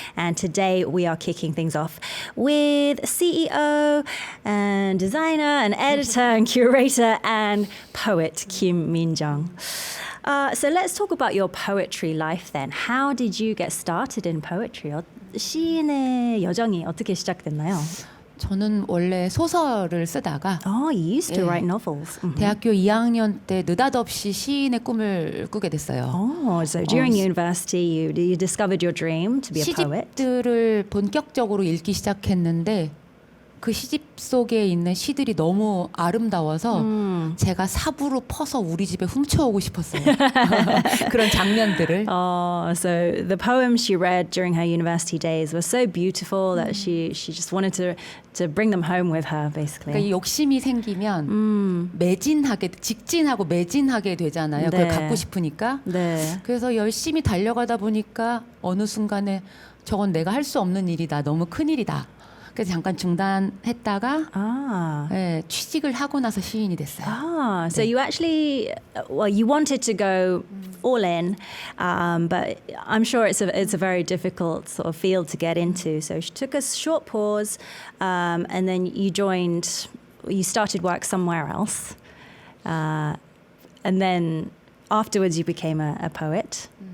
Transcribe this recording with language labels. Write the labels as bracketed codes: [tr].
[en] And today we are kicking things off with CEO and designer and editor and curator and poet Kim Min-jung. So let's talk about your poetry life then. How did you get started in poetry? [ko] 시인의 여정이 어떻게 시작됐나요? 저는 원래 소설을 쓰다가 [en] Oh, you used to write novels. [ko] 대학교 2학년 때 느닷없이 시인의 꿈을 꾸게 됐어요. [en] Oh, so during university you discovered your dream to be a poet. [ko] 시집들을 본격적으로 읽기 시작했는데 그 시집 속에 있는 시들이 너무 아름다워서 제가 삽으로 퍼서 우리 집에 훔쳐오고 싶었어요. 그런 장면들을. [en] So the poems she read during her university days were so beautiful that she just wanted to bring them home with her, basically. [ko] 그러니까 이 욕심이 생기면 직진하고 매진하게 되잖아요. 그걸 갖고 싶으니까. 네. 그래서 열심히 달려가다 보니까 어느 순간에 저건 내가 할 수 없는 일이다. 너무 큰 일이다. 그래서 잠깐 중단했다가 취직을 하고 나서 시인이 됐어요. [en] So you actually, you wanted to go all in, but I'm sure it's a very difficult sort of field to get into. So she took a short pause, and then you started work somewhere else, and then afterwards you became a poet.